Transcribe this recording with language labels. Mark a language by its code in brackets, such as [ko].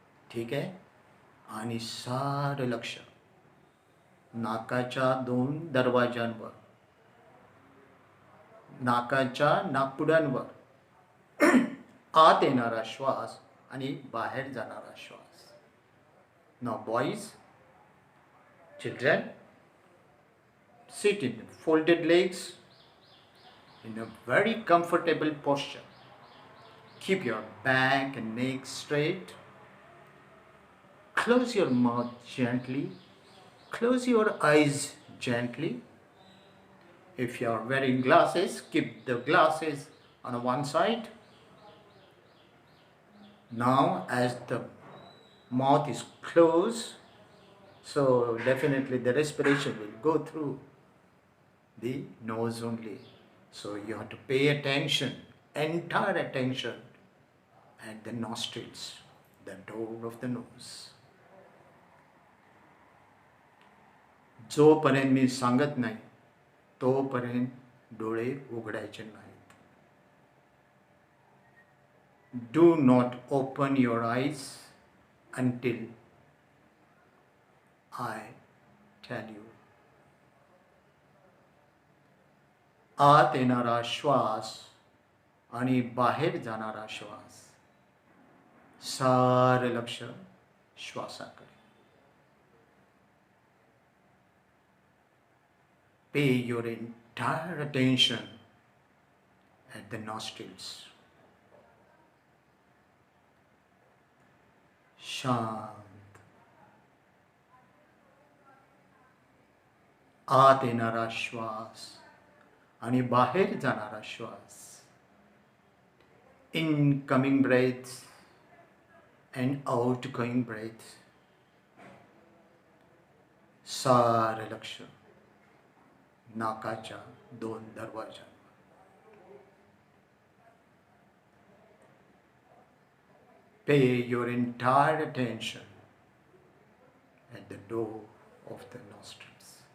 [mr] ठीक आहे? आणि सारं लक्ष नाकाच्या 2 दरवाजांवर, नाकाच्या नाकपुड्यांवर आत येणारा श्वास आणि बाहेर जाणारा श्वास. [en] Now boys, children, sit in folded legs in a very comfortable posture. Keep your back and neck straight. Close your mouth gently. Close your eyes gently. If you are wearing glasses, keep the glasses on one side. Now, as the mouth is closed, so definitely the respiration will go through the nose only. So you have to pay attention, entire attention at the nostrils, the door of the nose. [mr] जोपर्यंत मी सांगत नाही तोपर्यंत डोळे उघडायचे नाहीत. [en] Do not open your eyes until I tell you. [mr] आत येणारा श्वास आणि बाहेर जाणारा श्वास, सारं लक्ष श्वासाकडे. [en] Pay your entire attention at the nostrils. [mr] शांत. आत येणारा श्वास आणि बाहेर जाणारा श्वास. [en] Incoming breath and outgoing breath. [mr] सारं लक्ष नाकाच्या 2 दरवाजांवर. [en] Pay your entire attention at the door of the nostrils.